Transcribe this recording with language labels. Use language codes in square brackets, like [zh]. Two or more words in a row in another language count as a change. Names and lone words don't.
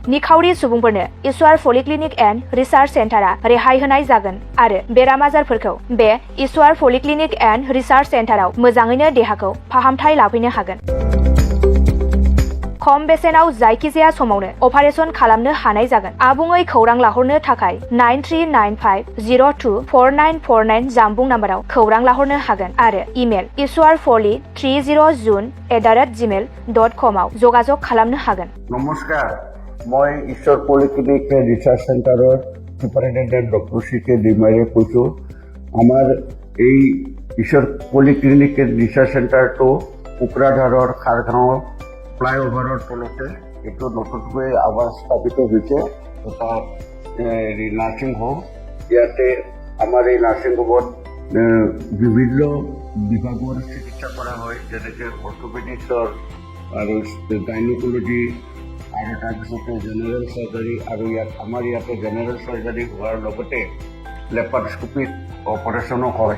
[brx] निखावरि सुबुंफोरनो य-Cem पलिक्लिनिक एन्ड रिसार्च सेन्टारा रेहाय होनाय जागोन आरो बेराम आजारफोरखौ बे य-Cem पलिक्लिनिक एन्ड रिसार्च सेन्टाराव मोजाङैनो देहाखौ फाहामथाय लाफैनो हागोन। खम बेसेनाव जायखिजाया समावनो अपारेशन खालामनो हानाय जागोन। आबुङै खौरां लाहरनो थाखाय 9395024949 जानबुं नाम्बाराव खौरां लाहरनो हागोन आरो इमेल yswarpoli30june@gmail.com आव जगाजग खालामनो हागोन। [as] नमस्कार, মই य-Cem पलिक्लिनिक रिसार्च सेन्टाৰৰ सुपारिनटेन्डेन्ट ডক্টৰ CK ডিমাৰে কৈছোঁ। আমাৰ এই य-Cem পলিক্লিনিক ৰিচাৰ্চ চেণ্টাৰটো কোকৰাঝাৰৰ খাৰগাঁও ফ্লাইঅভাৰৰ তলতে এইটো নতুনকৈ আৱাজ স্থাপিত হৈছে। এটা নাৰ্ছিং হোম, ইয়াতে আমাৰ এই নাৰ্ছিং হোমত বিভিন্ন বিভাগৰ চিকিৎসা কৰা হয়, যেনেকৈ অৰ্থ'পেডিক্সৰ আৰু গাইনক'লজি আৰু তাৰপিছতে জেনেৰেল চাৰ্জাৰী, আৰু আমাৰ ইয়াতে জেনেৰেল চাৰ্জাৰী হোৱাৰ লগতে লেপাৰস্কোপিক অপাৰেশ্যনো হয়।